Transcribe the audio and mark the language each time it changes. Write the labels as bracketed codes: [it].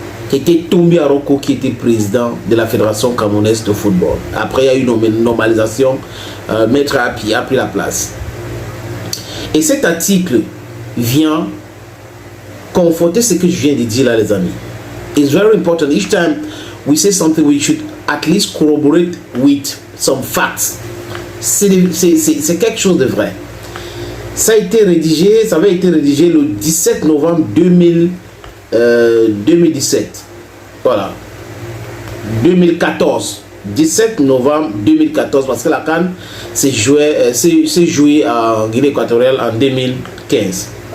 [fr] C'était Tombi Aroko qui était président de la Fédération camerounaise de football. Après, il y a eu une normalisation, Maître Api a pris la place. Et cet article vient conforter ce que je viens de dire là, les amis. [en] It's very important. Each time we say something, we should at least corroborate with some facts. [fr] C'est quelque chose de vrai. Ça avait été rédigé le 17 novembre 2017. Voilà. 2014. 17 novembre 2014, parce que la CAN s'est jouée en Guinée équatoriale en 2015.